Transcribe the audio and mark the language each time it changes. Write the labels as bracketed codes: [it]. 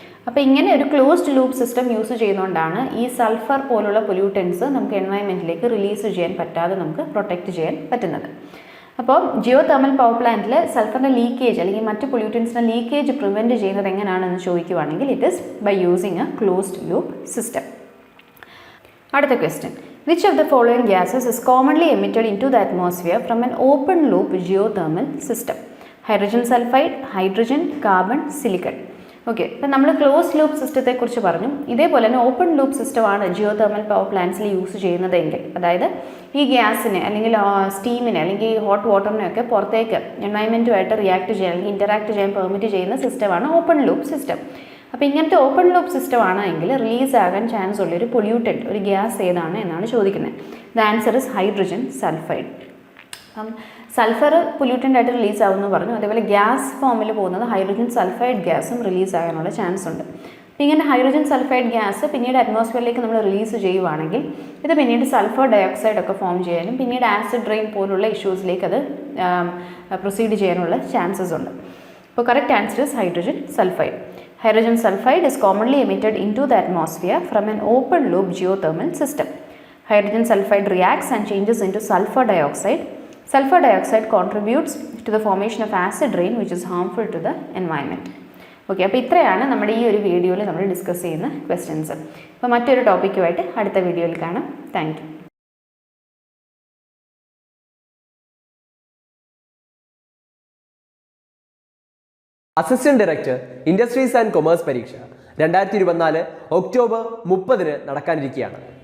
[ml] അപ്പോൾ ഇങ്ങനെ ഒരു ക്ലോസ്ഡ് ലൂപ്പ് സിസ്റ്റം യൂസ് ചെയ്യുന്നതുകൊണ്ടാണ് ഈ സൾഫർ പോലുള്ള പൊല്യൂട്ടൻസ് നമുക്ക് എൻവയൺമെൻറ്റിലേക്ക് റിലീസ് ചെയ്യാൻ പറ്റാതെ നമുക്ക് പ്രൊട്ടക്റ്റ് ചെയ്യാൻ പറ്റുന്നത്. അപ്പോൾ ജിയോ തെർമൽ പവർ പ്ലാന്റിൽ സൾഫറിൻ്റെ ലീക്കേജ് അല്ലെങ്കിൽ മറ്റ് പൊല്യൂട്ടൻസിൻ്റെ ലീക്കേജ് പ്രിവെൻറ്റ് ചെയ്യുന്നത് എങ്ങനെയാണെന്ന് ചോദിക്കുകയാണെങ്കിൽ [en] It is by using a closed loop system. [ml] അടുത്ത question, [en] which of the following gases is commonly emitted into the atmosphere from an open loop geothermal system? Hydrogen sulfide, hydrogen, carbon, silicon. [ml] Okay, ഇപ്പം നമ്മൾ close loop സിസ്റ്റത്തെക്കുറിച്ച് പറഞ്ഞു. ഇതേപോലെ തന്നെ open loop സിസ്റ്റമാണ് Jio thermal power പ്ലാന്റ്സിൽ use ചെയ്യുന്നതെങ്കിൽ, അതായത് ഈ ഗ്യാസിനെ അല്ലെങ്കിൽ സ്റ്റീമിനെ അല്ലെങ്കിൽ ഹോട്ട് വാട്ടറിനെയൊക്കെ പുറത്തേക്ക് എൻവയൺമെൻറ്റുമായിട്ട് റിയാക്ട് ചെയ്യാൻ അല്ലെങ്കിൽ ഇൻറ്ററാക്ട് ചെയ്യാൻ പെർമിറ്റ് ചെയ്യുന്ന സിസ്റ്റമാണ് ഓപ്പൺ ലൂപ്പ് സിസ്റ്റം. അപ്പോൾ ഇങ്ങനത്തെ ഓപ്പൺ ലൂപ്പ് സിസ്റ്റം ആണ് എങ്കിൽ റിലീസ് ആകാൻ ചാൻസ് ഉള്ളൊരു പൊല്യൂട്ടൻറ്റ്, ഒരു ഗ്യാസ് ഏതാണ് എന്നാണ് ചോദിക്കുന്നത്. [en] The answer is hydrogen sulfide. [ml] അപ്പം സൾഫർ പൊല്യൂട്ടൻ്റ് ആയിട്ട് റിലീസ് ആവുമെന്ന് പറഞ്ഞു. അതേപോലെ ഗ്യാസ് ഫോമിൽ പോകുന്നത് ഹൈഡ്രജൻ സൾഫൈഡ് ഗ്യാസും റിലീസ് ആകാനുള്ള ചാൻസ് ഉണ്ട്. അപ്പോൾ ഇങ്ങനെ ഹൈഡ്രജൻ സൾഫൈഡ് ഗ്യാസ് പിന്നീട് അറ്റ്മോസ്ഫിയറിലേക്ക് നമ്മൾ റിലീസ് ചെയ്യുവാണെങ്കിൽ ഇത് പിന്നീട് സൾഫർ ഡയോക്സൈഡ് ഒക്കെ ഫോം ചെയ്യാനും പിന്നീട് ആസിഡ് റെയിൻ പോലുള്ള ഇഷ്യൂസിലേക്ക് അത് പ്രൊസീഡ് ചെയ്യാനുള്ള ചാൻസസ് ഉണ്ട്. [en] അപ്പോൾ correct answer is hydrogen sulfide. Hydrogen sulfide is commonly emitted into the atmosphere from an open loop geothermal system. Hydrogen sulfide reacts and changes into sulfur dioxide. Sulfur dioxide contributes to the formation of acid rain which is harmful to the environment. [ml] Okay, അപ്പോൾ ഇത്രയാണ് നമ്മുടെ ഈ ഒരു വീഡിയോയിൽ നമ്മൾ discuss ചെയ്യുന്ന questions. അപ്പോൾ മറ്റൊരു ടോപ്പിക്കുമായിട്ട് അടുത്ത വീഡിയോയിൽ കാണാം. [en] Thank you. [ml] Assistant director industries and commerce പരീക്ഷ 2024 ഒക്ടോബർ 30 നടക്കാനിരിക്കുകയാണ്.